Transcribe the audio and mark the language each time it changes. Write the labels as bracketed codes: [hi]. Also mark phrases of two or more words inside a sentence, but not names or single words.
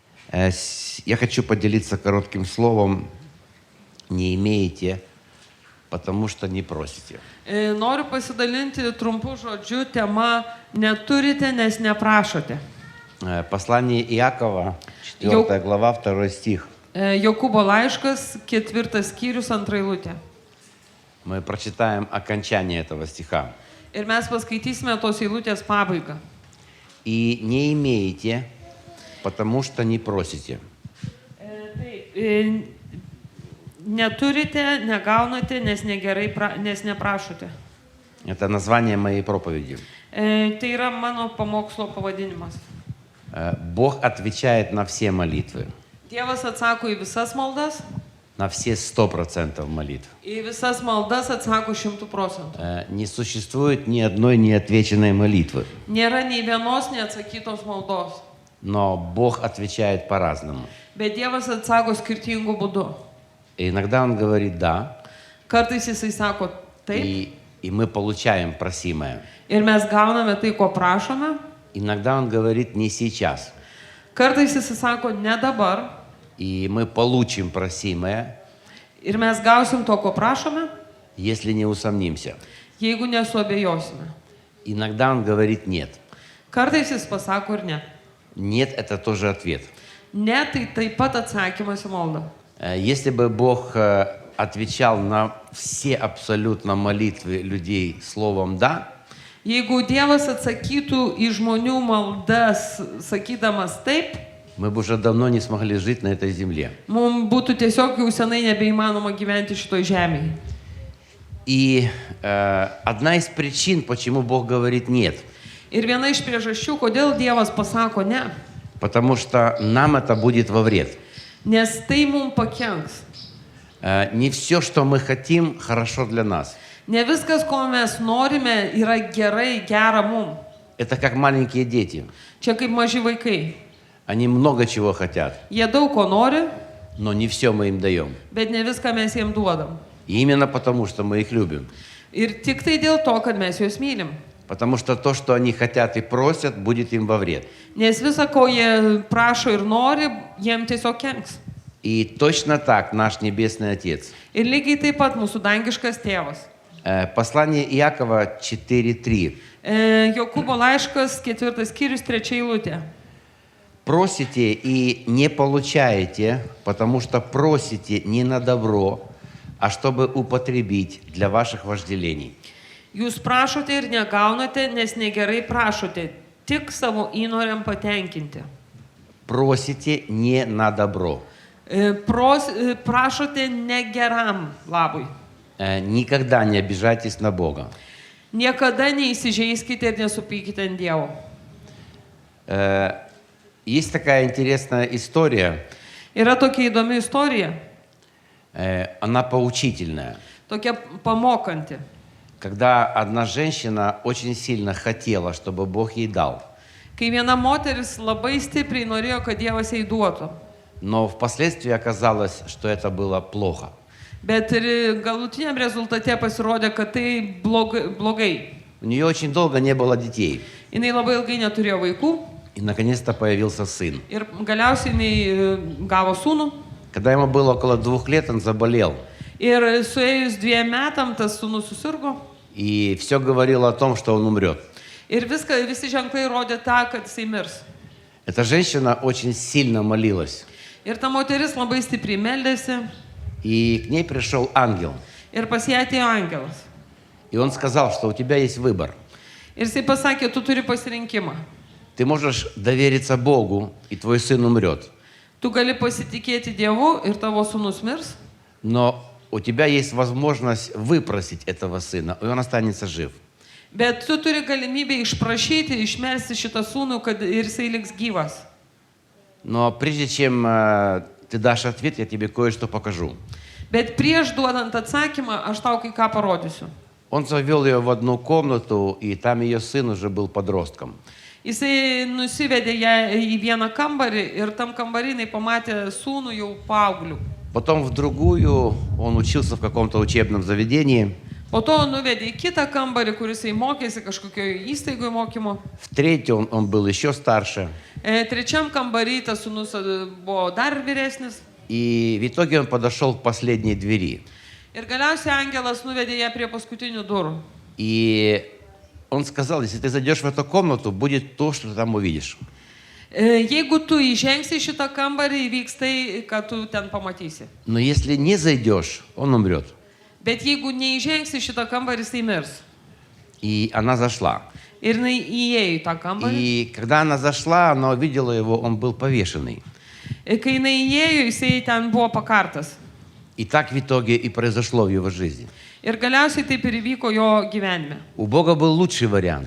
[ru] Я хочу поделиться коротким словом «не имеете, потому что не просите». [lt] Noriu pasidalinti trumpu žodžiu tema neturite, nes neprašote. [ru] Послание Иакова, 4 глава, 2 стих. [lt] Jokūbo laiškas, 4 skyrius, 2 eilutė. [ru] Мы прочитаем окончание этого стиха. [lt] Ir mes paskaitysime tos eilutės pabaigą. [ru] «И не имеете, потому что не просите». [lt] Taip, neturite, negaunate, nes neprašote. [ru] Это название моей проповеди. [lt] Tai yra mano pamokslo pavadinimas. [ru] Бог отвечает на все молитвы, [lt] Dievas atsako į visas maldas, [ru] на все 100% молитв. [lt] į visas maldas atsako 100%. [ru] Не существует ни одной неотвеченной молитвы, [lt] Nėra nei vienos neatsakytos maldos, [ru] но Бог отвечает по-разному. [lt] bet Dievas atsako skirtingų būdų. [ru] И иногда Он говорит «да», [lt] Kartais jisai sako taip [ru] и мы получаем просимое. [lt] ir mes gauname tai, ko prašome. [ru] Иногда Он говорит «не сейчас», [lt] Kartais jisai sako ne dabar [ru] и мы получим просимое, [lt] ir mes gausim to, ko prašome, [ru] если не усомнимся. [lt] jeigu nesuabejosime. [ru] Иногда Он говорит «нет». [lt] Kartais jis pasako ir ne. [ru] «Нет» — это тоже ответ. [lt] Ne, tai taip pat atsakymas į maldą. [ru] Если бы Бог отвечал на все абсолютно молитвы людей словом «да», [lt] Jeigu Dievas atsakytų į žmonių maldas, sakydamas taip, [ru] мы бы уже давно не смогли жить на этой земле. [lt] mums būtų tiesiog jau senai nebeįmanoma gyventi šitoj žemėje. [ru] И одна из причин, почему Бог говорит «нет», [lt] Ir viena iš priežasčių, kodėl Dievas pasako ne, [ru] потому что нам это будет во вред. [lt] nes tai mums pakenks. [ru] Не все, что мы хотим, хорошо для нас. [lt] Ne viskas, ko mes norime, yra gerai, gera mums. [ru] Это как маленькие дети. [lt] Čia kaip maži vaikai. [ru] Они много чего хотят, [lt] Jie daug ko nori, [ru] но не все мы им даем. [lt] bet ne viską mes jiems duodam. [ru] И именно потому, что мы их любим. [lt] Ir tik tai dėl to, kad mes juos mylim. [ru] Потому что то, что они хотят и prосят, будет им во вред. [lt] Nes visa, ko jie prašo ir nori, jiems tiesiog kenks. [ru] И точно так наш Небесный Отец. [lt] Ir lygiai taip pat mūsų dangiškas tėvas. [ru] Послание Иакова 4:3. [lt] Jokūbo laiškas, 4 skyrius, 3 eilutė. [ru] Просите и не получаете, потому что просите не на добро, а чтобы употребить для ваших вожделений. [lt] Jūs prašote ir negaunate, nes negerai prašote, tik savo įnoriam patenkinti. [ru] Просите не на добро. [lt] Prašote negeram labui. [ru] Никогда не обижайтесь на Бога. [lt] Niekada neįsižeiskite ir nesupykite ant Dievo. [ru] Есть такая интересная история, [lt] Yra tokia įdomi istorija, [ru] она поучительная. [lt] tokia pamokanti. [ru] Когда одна женщина очень сильно хотела, чтобы Бог ей дал, [lt] Kai viena moteris labai stipriai norėjo, kad Dievas jai duotų, [ru] но впоследствии оказалось, что это было плохо. [lt] bet ir galutiniam rezultate pasirodė, kad tai blogai. [ru] У нее очень долго не было детей, [lt] Jinai labai ilgai neturėjo vaikų [ru] и наконец-то появился сын. [lt] ir galiausiai jinai gavo sūnų. [ru] Когда ему было около 2 лет, он заболел, [lt] Ir suėjus 2 metam tas sūnus susirgo. [ru] и все говорило о том, что он умрет. [lt] Ir visi ženklai rodė tą, kad jisai mirs. [ru] Эта женщина очень сильно молилась, [lt] Ir ta moteris labai stipriai meldėsi. [ru] и к ней пришел ангел, [lt] Ir pas ją atėjo angelas. [ru] и он сказал, что у тебя есть выбор. [lt] Ir jisai pasakė, tu turi pasirinkimą. [ru] Ты можешь довериться Богу, и твой сын умрет, [lt] Tu gali pasitikėti Dievu ir tavo sūnus mirs. [ru] но у тебя есть возможность выпросить этого сына, и он останется жив. [lt] Bet tu turi galimybę išprašyti, išmelsti šitą sūnų, kad ir jisai liks gyvas. [ru] Но прежде чем ты дашь ответ, я тебе кое-что покажу. [lt] Bet prieš duodant atsakymą, aš tau kai ką parodysiu. [ru] Он завел ее в одну комнату, и там ее сын уже был подростком. [lt] Jisai nusivedė ją į vieną kambarį ir tam kambarinai pamatė sūnų jau paauglių. [ru] Потом в другую, он учился в каком-то учебном заведении. [lt] Po to nuvedė į kitą kambarį, kuris jisai mokėsi kažkokioje įstaigoje mokymo. [ru] В третьем он был еще старше. [lt] Trečiam kambarį tas sūnus buvo dar vyresnis. [ru] И в итоге он подошел к последней двери. [lt] Ir galiausiai angelas nuvedė ją prie paskutinių durų. [ru] И он сказал, если ты зайдешь в эту комнату, будет то, что ты там увидишь. [lt] Jeigu tu įžengsi į šitą kambarį, įvyks tai, ką tu ten pamatysi. [ru] Но если не зайдешь, он умрет. [lt] Bet jeigu neįžengsi į šitą kambarį, jisai mirs. [ru] И она зашла. [lt] Ir jinai įėjo į tą kambarį. [ru] И когда она зашла, она увидела его, он был повешенный. [lt] Ir kai jinai įėjo, jisai ten buvo pakartas. [ru] И так в итоге и произошло в его жизни. [lt] Ir galiausiai taip ir įvyko jo gyvenime. [ru] У Бога был лучший вариант.